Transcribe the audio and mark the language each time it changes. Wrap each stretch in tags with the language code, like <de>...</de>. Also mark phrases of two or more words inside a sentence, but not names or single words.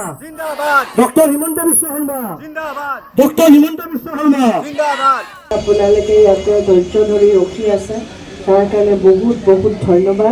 <hi>जिंदाबाद डॉक्टर हिमंत विश्व शर्मा जिंदाबाद डॉक्टर हिमंत विश्व शर्मा जिंदाबाद</hi> <as>আপোনালোকে ইয়াতে ধৈৰ্য ধৰি ৰখি আছে তাৰ কাৰণে বহুত বহুত ধন্যবাদ।</as>